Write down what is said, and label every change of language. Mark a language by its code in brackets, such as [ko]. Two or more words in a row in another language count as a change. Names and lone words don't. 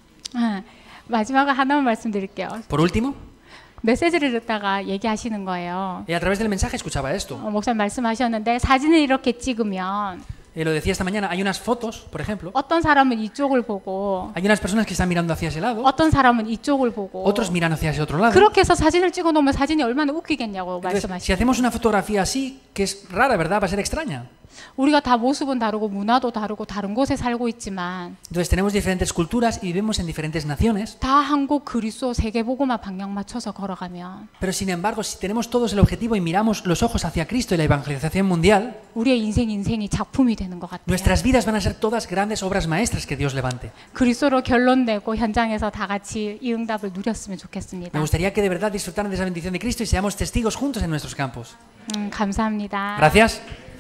[ko] 마지막으로 하나만 말씀드릴게요. [es] Por último, [ko] 메시지를 듣다가 얘기하시는 거예요. [es] a través del mensaje escuchaba esto. [ko] 목사님 말씀하셨는데 사진을 이렇게 찍으면 [es] Lo decía esta mañana, hay unas fotos, por ejemplo, [ko] 어떤 사람은 이쪽을 보고 [es] hay unas personas que están mirando hacia ese lado, [ko] 어떤 사람은 이쪽을 보고 [es] otros miran hacia ese otro lado. [ko] 그렇게 해서 사진을 찍어 놓으면 사진이 얼마나 웃기겠냐고 [es] Entonces, si [ko] 말씀하시죠. [es] hacemos una fotografía así, que es rara, ¿verdad? Va a ser extraña. [ko] 우리가 다 모습은 다르고 문화도 다르고 다른 곳에 살고 있지만 [es] Entonces tenemos diferentes culturas y vivimos en diferentes naciones, [ko] 다 한국 그리스도 세계보고만 방향 맞춰서 걸어가면 [es] pero sin embargo, si tenemos todos el objetivo y miramos los ojos hacia Cristo y la evangelización mundial, [ko] 우리의 인생이 작품이 되는 것 같아요. [es] nuestras vidas van a ser todas grandes obras maestras que Dios levante. [ko] 그리스도로 결론 내고 현장에서 다 같이 이 응답을 누렸으면 좋겠습니다. [es] Me gustaría que de verdad disfrutaran de esa bendición de Cristo y seamos testigos juntos en nuestros campos. [ko] 감사합니다. [es] Gracias.